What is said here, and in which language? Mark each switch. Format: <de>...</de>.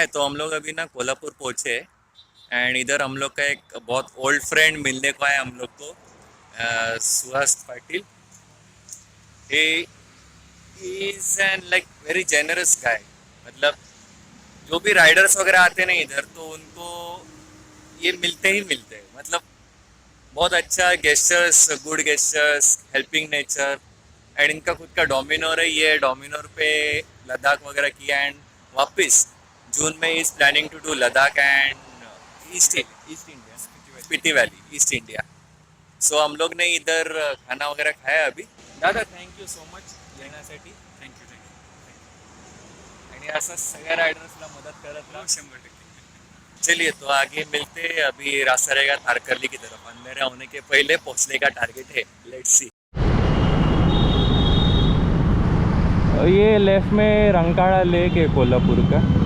<hi>है तो हम लोग अभी ना कोल्हापुर पहुंचे एंड इधर हम लोग का एक बहुत ओल्ड फ्रेंड मिलने को है हम लोग को, Suhas Patil.</hi> <en>he is an like very generous guy.</en> <hi>मतलब जो भी राइडर्स वगैरह आते हैं ना इधर तो उनको ये मिलते ही मिलते हैं. मतलब बहुत अच्छा gestures,</hi> <en>Good gestures, helping nature.</en> <hi>And इनका खुद का डोमिनोर है. ये डोमिनोर पे लद्दाख वगैरह किया एंड वापस जून में</hi> <en>is planning to do Ladakh and East India,</en> <hi>Spiti valley, east India. सो हम लोग ने इधर खाना वगैरह खाया अभी.</hi> <mr>दादा</mr> <en>thank you so much</en> <mr>येण्यासाठी. थँक्यू. आणि असं सगळ्या रायडर्सला मदत करत राहा.</mr> <hi>100%. चलिए तो आगे मिलते हैं. अभी रास्ता रहेगा तारकर्ली की तरफ. अंधेरा होने के पहले पहुंचने का टारगेट है.</hi> <en>Let's see.</en> <hi>ये लेफ्ट में रंकाड़ा लेक है कोल्हापुर का.</hi>